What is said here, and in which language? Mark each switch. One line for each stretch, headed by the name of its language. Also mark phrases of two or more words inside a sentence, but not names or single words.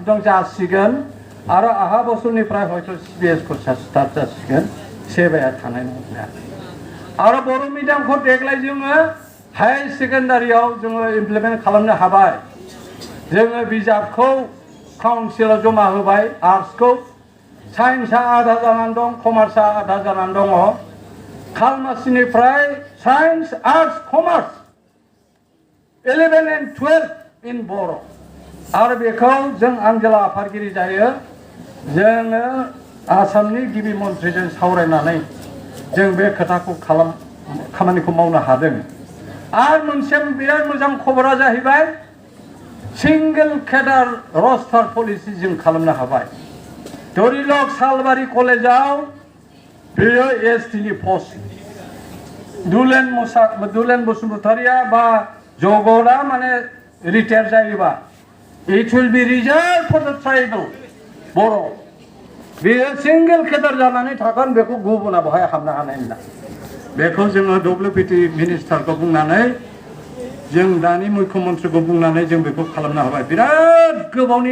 Bodo: दं जासिगोन आरो आहा बोसोरनिफ्राय हयथ' सिबिएस कर्सआ स्टार्ट जासिगोन सेबाया थानाय नङा आरो बर' मिडियामखौ देग्लाय जोङो
English: higher secondary
Bodo: जोङो इमप्लिमेन्ट खालामनो हाबाय जोङो बिजाबखौ काउन्सिलाव जमा होबाय आर्ट्सखौ साइन्सआ आधा जानानै दं कमार्सआ आधा जानानै दङ खालमासिनिफ्राय
English: science arts commerce 11 and 12 in
Bodo: बर' आरो बेखौ जों आंजेला आफादगिरि जायो जोङो आसामनि गिबि मन्थ्रिजों सावरायनानै जों बे खोथाखौ खामानिखौ मावनो हादों आरो मोनसे बिराद मोजां खबरा जाहैबाय
English: single cadre roster policy
Bodo: जों खालामनो हाबाय धरिलक सालबारि कलेजाव बेयो एसटिनि पस्ट दुलेन बसुमतारिया बा जगतआ माने रिटायार जायोबा
English: it will be reserve for the tribal
Bodo: बर' बेयो
English: single cadre
Bodo: जानानै थागोन बेखौ गुबुना बहाय हाबनो हानाय नङा बेखौ जोङो डब्लिउपिटि मिनिस्टारखौ बुंनानै जों दानि मुख्यमन्त्रिखौ बुंनानै जों बेखौ खालामनो हाबाय बिराद गोबावनि